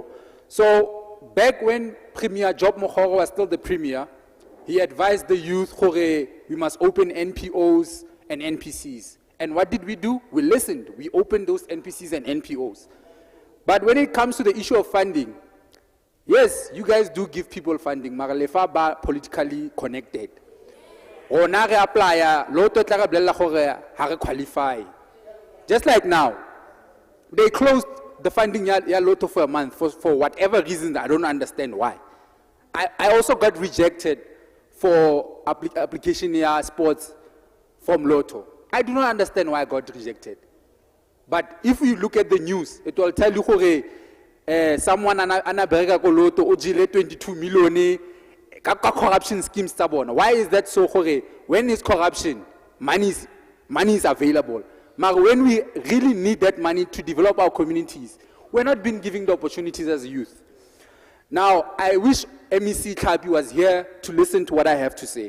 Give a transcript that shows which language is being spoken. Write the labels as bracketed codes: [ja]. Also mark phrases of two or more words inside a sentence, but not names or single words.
[en] So, back when Premier Job Mokhoro was still the premier, he advised the youth, we must open NPOs and NPCs. And what did we do? We listened. We opened those NPCs and NPOs. But when it comes to the issue of funding, yes, you guys do give people funding, [st] Maralefa ba [en] politically connected. [st] Ona re apply, loto tla re bolella gore ha re qualify. [en] Just like now, they closed the funding ya loto for a month for whatever reason I don't understand why. I also got rejected for application ya sports from Lotto. I do not understand why I got rejected. But if you look at the news, it will tell you someone [st] anabereka ko Lotto o jile 22 million ka corruption schemes tsa bona. [en] Why is that so? When is corruption, money is available. But when we really need that money to develop our communities, we're not being given the opportunities as youth. Now, I wish MEC Kabi was here to listen to what I have to say.